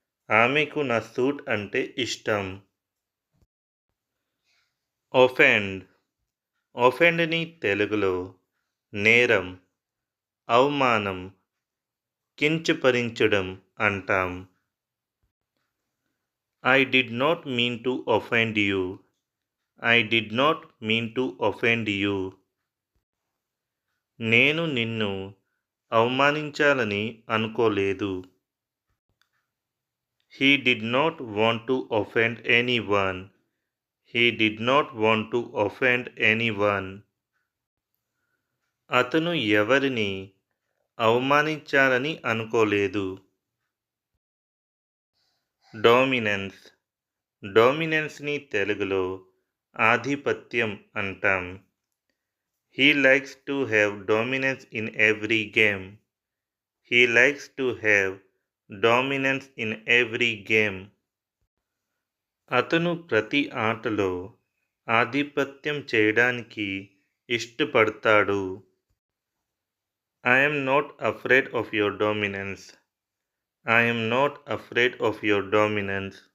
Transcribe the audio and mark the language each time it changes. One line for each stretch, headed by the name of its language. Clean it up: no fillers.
Telugu: ఆమెకు నా సూట్ అంటే ఇష్టం. ఒఫెండ్ ఒఫెండ్ని తెలుగులో నేరం, అవమానం, కించపరించడం అంటాం.
English: I did not mean to offend you. I did not mean to offend you.
Telugu: నేను నిన్ను అవమానించాలని అనుకోలేదు.
English: He did not want to offend anyone. He did not want to offend anyone.
Telugu: అతను ఎవరిని అవమానించాలని అనుకోలేదు. డామినెన్స్ డామినెన్స్ని తెలుగులో ఆధిపత్యం అంటాం.
English: He likes to have dominance in every game. He likes to have dominance in every game.
Telugu: అతను ప్రతి ఆటలో ఆధిపత్యం చేయడానికి ఇష్టపడతాడు.
English: I am not afraid of your dominance. I am not afraid of your dominance.